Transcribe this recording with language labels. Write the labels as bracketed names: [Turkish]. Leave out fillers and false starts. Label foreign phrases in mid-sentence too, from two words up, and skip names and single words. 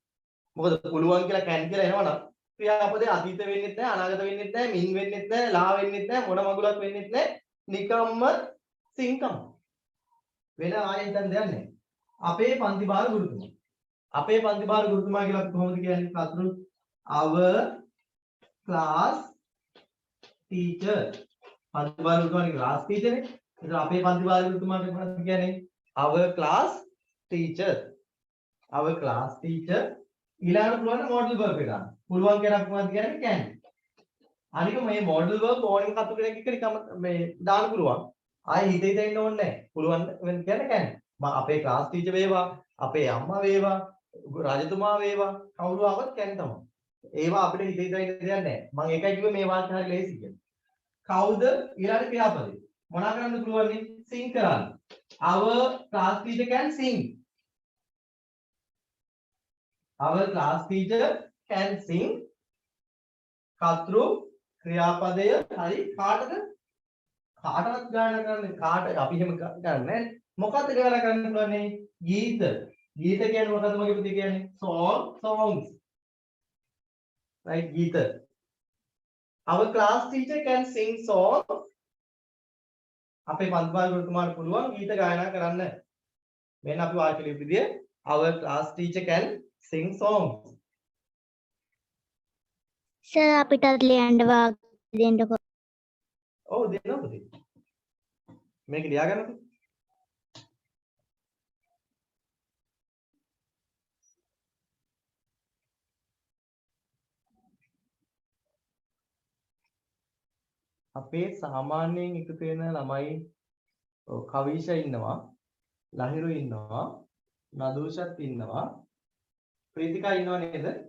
[Sinhala] මොකද පුළුවන් කියලා can කියලා එනවනම් ක්‍රියාපදේ අතීත වෙන්නෙත් නැහැ, අනාගත වෙන්නෙත් නැහැ, මින් වෙන්නෙත් නැහැ, ලා වෙන්නෙත් නැහැ, මොන මගුලක් වෙන්නෙත් නැහැ. නිකම්ම සිංකම්. වෙන ආයෙත් හිතන්න දෙයක් නැහැ. අපේ පන්ති භාර ගුරුතුමා. අපේ පන්ති භාර ගුරුතුමා කියලා අපි කොහොමද කියන්නේ? [English] කතුරු our class teacher. [Sinhala] පන්ති භාර ගුරුතුමාගේ [English] class teacher [Sinhala] නේ. ඒතර අපේ පන්ති භාර ගුරුතුමාට මොකක්ද කියන්නේ? [English] our class teacher. our class teacher [Sinhala] ඊළඟට පුළුවන් [English] modal verb [Sinhala] එක ගන්න. පුළුවන් කියන මොකක්ද කියන්නේ? can. අනික මේ [English] modal verb [Sinhala] ඕනෙම කතු කෙනෙක් එක්ක නිකම් මේ දාන්න පුළුවන්. ආයෙ හිතේ දෙන්න ඕනේ නැහැ. පුළුවන් කියන්නේ can. අපේ [English] class teacher [Sinhala] වේවා, අපේ අම්මා වේවා, රජතුමා වේවා, කවුරු ආවත් can තමයි. ඒවා අපිට හිතේ දෙන්න දෙයක් නැහැ. මම ඒකයි කිව්වේ මේ වාක්‍ය හරිය ලේසි කියලා. කවුද ඊළඟ ක්‍රියාපදේ? මොනවා කරන්න පුළුවන්? sing කරන්න. [English] our class teacher can sing. our class teacher can sing. [Sinhala] කතෘ ක්‍රියාපදය හරි කාටද? කාටවත් ගායනා කරන්නේ කාට අපි එහෙම ගන්නෑ. මොකද්ද ගායනා කරන්න පුළුවන්නේ? ගීත. ගීත කියන්නේ මොකද්ද මගේ පුතේ කියන්නේ? [English] songs. right ගීත. our class teacher can sing songs. [Sinhala] අපේ පන්තිභාර ගුරුතුමාට පුළුවන් ගීත ගායනා කරන්න. මෙන්න අපි වාක්‍ය ලියපු විදිය [English] our class teacher can sing songs. [Sinhala] සර් අපිටත් ලියන්න වාගේ දෙන්නකො. ඔව් දෙනවා පුතේ. මේක ලියා ගන්නකො. අපේ සාමාන්‍යයෙන් එකතු වෙන ළමයි කවිෂ ඉන්නවා, ලහිරු ඉන්නවා, නදූෂත් ඉන්නවා, ප්‍රීතිකා ඉන්නව නේද?